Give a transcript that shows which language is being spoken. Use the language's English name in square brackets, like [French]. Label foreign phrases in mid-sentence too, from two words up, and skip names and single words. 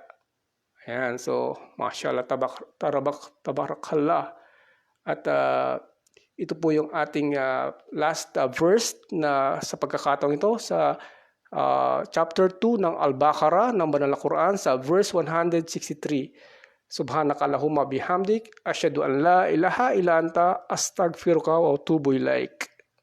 [Filipino] Ayan, so [Arabic] ما شاء الله تبارك الله. [Filipino] At ito po yung ating [English] last verse [Filipino] na sa pagkakataong ito sa chapter 2 ng Al-Baqarah ng Banal na Quran sa verse 163. [Arabic] سبحانك اللهم وبحمدك أشهد أن لا إله إلا أنت أستغفرك وأتوب إليك.